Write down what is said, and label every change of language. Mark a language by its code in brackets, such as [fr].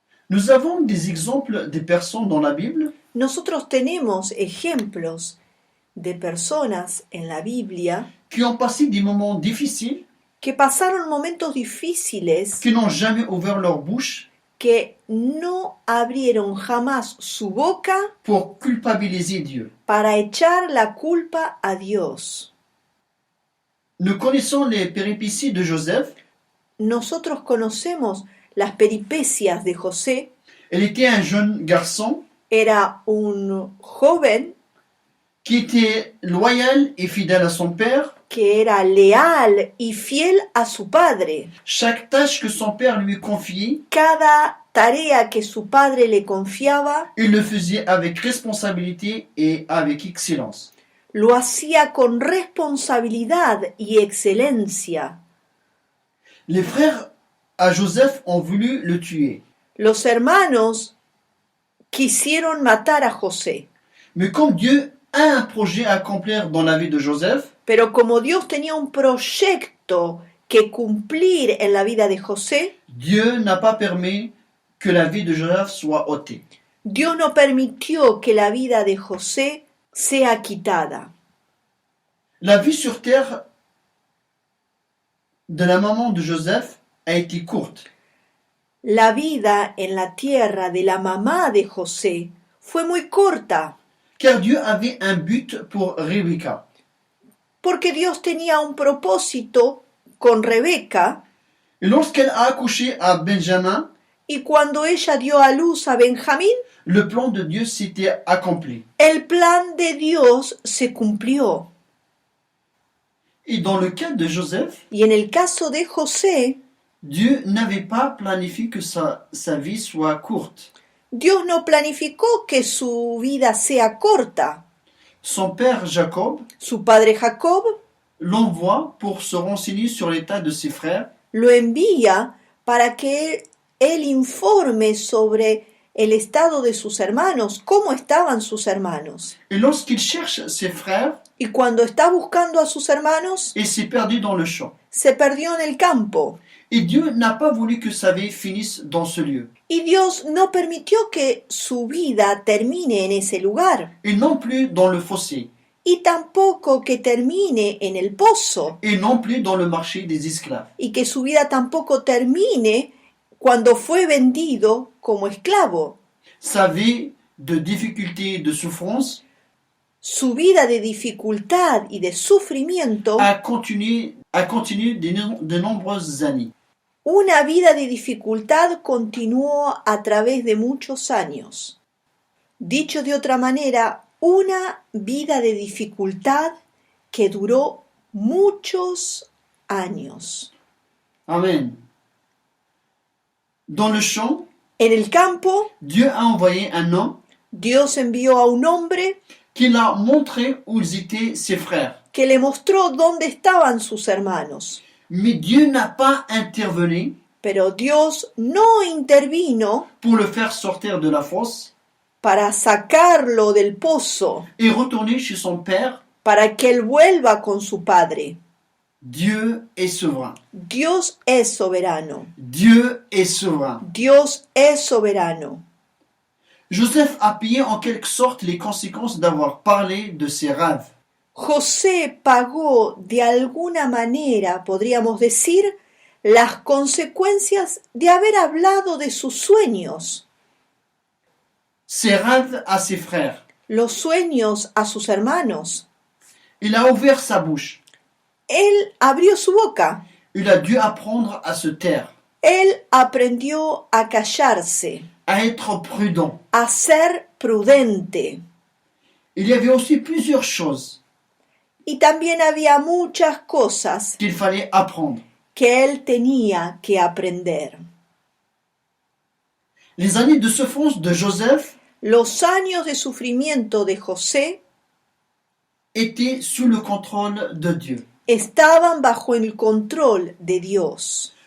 [fr] Nous avons des exemples de personnes dans la Bible [es] Nosotros tenemos ejemplos de personas en la Biblia [fr] qui ont passé des moments difficiles, [es] que pasaron momentos difíciles, [fr] qui n'ont jamais ouvert leur bouche [es] que no abrieron jamás su boca [fr] pour culpabiliser Dieu. [es] para echar la culpa a Dios. [fr] Nous connaissons les péripéties de Joseph. [es] Nosotros conocemos las peripecias de José. [fr] Il était un jeune garçon [es] Era un joven [fr] qui était loyal et fidèle à son père. [es] que era leal y fiel a su padre. [fr] Chaque tâche que son père lui confiait, [es] Cada tarea que su padre le confiaba, [fr] il le faisait avec responsabilité et avec excellence. [es] lo hacía con responsabilidad y excelencia. [fr] Les frères à Joseph ont voulu le tuer. [es] Los hermanos quisieron matar a José, [fr] Mais comme Dieu a un projet à accomplir dans la vie de Joseph, [es] pero como Dios tenía un proyecto que cumplir en la vida de José, [fr] Dieu n'a pas permis que la vie de Joseph soit ôtée. [es] Dios no permitió que la vida de José sea quitada. [fr] La vie sur terre de la maman de Joseph a été courte. [es] La vida en la tierra de la mamá de José fue muy corta, [fr] Car Dieu avait un but pour Rebecca. [es] porque Dios tenía un propósito con Rebeca, [fr] Et lorsqu'elle a accouché à Benjamin, [es] y cuando ella dio a luz a Benjamín, [fr] le plan de Dieu s'était accompli. [es] el plan de Dios se cumplió. [fr] Et dans le cas de Joseph, [es] Y en el caso de José, [fr] Dieu n'avait pas planifié que sa vie soit courte. [es] Dios no planificó que su vida sea corta. [fr] Son père Jacob [es] Su padre Jacob [fr] l'envoie pour se renseigner sur l'état de ses frères. [es] lo envía para que él informe sobre el estado de sus hermanos, cómo estaban sus hermanos. [fr] Et lorsqu'il cherche ses frères, [es] Y cuando está buscando a sus hermanos, [fr] il s'est perdu dans le champ. [es] se perdió en el campo. [fr] Et Dieu n'a pas voulu que sa vie finisse dans ce lieu. [es] Y Dios no permitió que su vida termine en ese lugar, [fr] Et non plus dans le fossé. [es] y tampoco que termine en el pozo, [fr] Et non plus dans le marché des esclaves. [es] y que su vida tampoco termine cuando fue vendido como esclavo. [fr] Sa vie de difficulté et de souffrance [es] Su vida de dificultad y de sufrimiento, [fr] a continué de nombreuses années. [es] una vida de dificultad continuó a través de muchos años. Dicho de otra manera, una vida de dificultad que duró muchos años. [fr] Amen. Dans le champ, [es] En el campo, [fr] Dieu a envoyé un homme [es] Dios envió a un hombre [fr] qui l'a montré où ils étaient ses frères. [es] que le mostró dónde estaban sus hermanos. [fr] Mais Dieu n'a pas intervenu [es] Pero Dios no intervino [fr] pour le faire sortir de la fosse [es] para sacarlo del pozo, [fr] et retourner chez son père. [es] para que él vuelva con su padre. [fr] Dieu est souverain. [es] Dios es soberano. [fr] Dieu est souverain. [es] Dios es soberano. [fr] Joseph a payé en quelque sorte les conséquences d'avoir parlé de ses rêves. [es] José pagó de alguna manera, podríamos decir, las consecuencias de haber hablado de sus sueños, [fr] Ses rêves à ses frères. [es] los sueños a sus hermanos. [fr] Il a ouvert sa bouche. [es] Él abrió su boca. [fr] Il a dû apprendre à se taire, [es] Él aprendió a callarse, [fr] à être prudent. [es] a ser prudente. [fr] Il y avait aussi plusieurs choses [es] Y también había muchas cosas [fr] qu'il fallait apprendre. [es] que él tenía que aprender. [fr] Les années de souffrance de Joseph [es] Los años de sufrimiento de José [fr] étaient sous le contrôle de Dieu. [es] estaban bajo el control de Dios.